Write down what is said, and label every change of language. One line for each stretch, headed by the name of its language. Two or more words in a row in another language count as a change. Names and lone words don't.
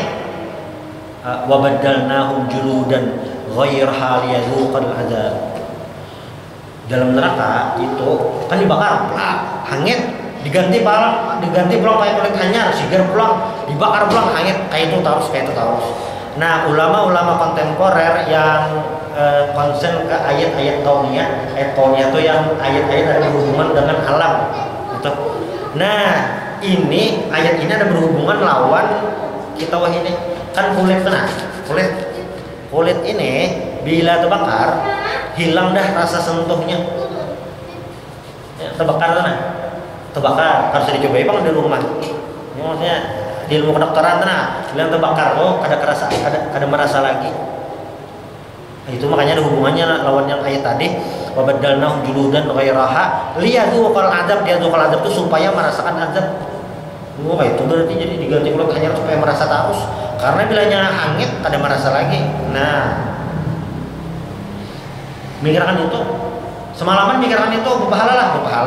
Arabic: Wa baddalnahum juludan ghairaha liyadhuqal adzab.
Banjar: Dalam neraka itu kan dibakar, hangit, diganti pulang kayak kulit anyar, sigar pulang, dibakar pulang hangit, kayak itu terus.
Indonesian: Nah, ulama-ulama kontemporer yang konsen ke ayat-ayat kauniyah. Ayat kauniyah itu yang ayat-ayat ada berhubungan dengan alam gitu. Nah, ini ayat ini ada berhubungan lawan kita ini kan kulit kulit ini bila terbakar hilang dah rasa sentuhnya. Ya, terbakar harus dicobai bang di rumah. Ini maksudnya di ilmu kedokteran bilang terbakar ada merasa lagi. Itu makanya ada hubungannya lawan yang ayat tadi,
Arabic: wa baddalnahum juludan ghairaha liyadzuqal adzab.
Indonesian: Dia
Arabic: dzukal adzab
Indonesian: itu supaya merasakan azab. Itu berarti jadi diganti kulit hanya supaya merasa taus. Karena bilanya hangit ada merasa lagi. Nah, mikirkan itu semalaman, mikirkan itu berpahala.